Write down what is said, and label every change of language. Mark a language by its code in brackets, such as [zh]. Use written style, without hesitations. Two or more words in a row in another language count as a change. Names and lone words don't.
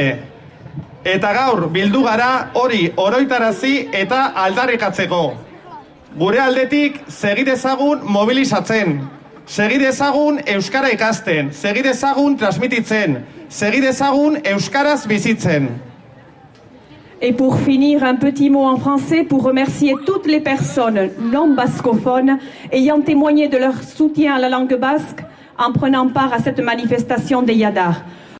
[eu] Eta gaur bildu gara hori oroitarazi eta aldarrikatzeko. Gure aldetik segi dezagun mobilizatzen, segi dezagun euskara ikasten, segi dezagun transmititzen, segi dezagun euskaraz bizitzen. [fr] Et pour finir, un petit mot en français pour remercier toutes les personnes non bascophones ayant témoigné de leur soutien à la langue basque en prenant part à cette manifestation des Yadar.